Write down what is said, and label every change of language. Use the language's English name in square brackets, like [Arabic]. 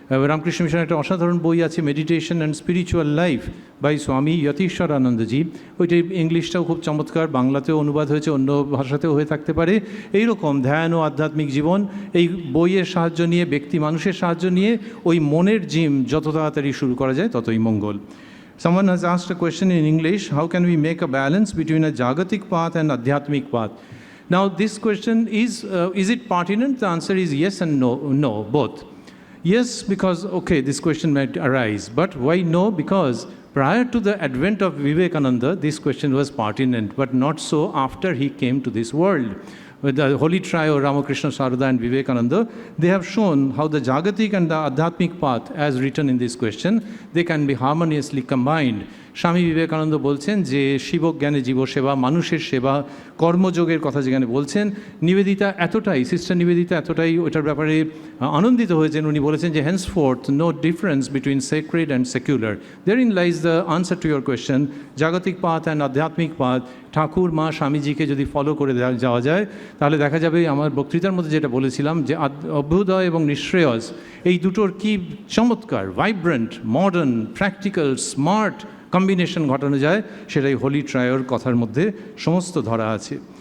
[Bangla] রামকৃষ্ণ মিশনের একটা অসাধারণ বই আছে, meditation and spiritual life by স্বামী যতীশ্বরানন্দজি। ওইটা ইংলিশটাও খুব চমৎকার, বাংলাতেও অনুবাদ হয়েছে, অন্য ভাষাতেও হয়ে থাকতে পারে। এইরকম ধ্যান ও আধ্যাত্মিক জীবন, এই বইয়ের সাহায্য নিয়ে, ব্যক্তি মানুষের সাহায্য নিয়ে ওই মনের জিম যত তাড়াতাড়ি শুরু করা যায় ততই মঙ্গল। [English] Someone has asked a question in English, how can we make a balance between a jagatic path and adhyatmic path? Now this question is it pertinent? The answer is yes and no, both. Yes, because, okay, this question might arise, but why no? Because prior to the advent of Vivekananda, this question was pertinent, but not so after he came to this world. with the holy trio Ramakrishna, Sarada and Vivekananda, they have shown how the Jagatik and the Adhyatmic path, as written in this question, they can be harmoniously combined. [Bangla] Swami Vivekananda বলছেন যে শিবজ্ঞানে জীবসেবা, মানুষের সেবা, কর্মযোগের কথা যেখানে বলছেন, নিবেদিতা এতটাই, sister Nivedita এতটাই ওটার ব্যাপারে আনন্দিত হয়েছেন, উনি বলেছেন যে [English] henceforth no difference between sacred and secular. Therein lies the answer to your question. [Bangla] জাগতিক পাথ অ্যান্ড আধ্যাত্মিক পাথ, ঠাকুর মা স্বামীজিকে যদি ফলো করে যাওয়া যায়, তাহলে দেখা যাবে আমার বক্তৃতার মধ্যে যেটা বলেছিলাম যে অভ্যুদয় এবং নিঃশ্রেয়স, এই দুটোর কি চমৎকার, vibrant, modern, practical, smart combination ঘটানো যায়, সেটাই হোলি ট্রায়োর কথার মধ্যে সমস্ত ধরা আছে।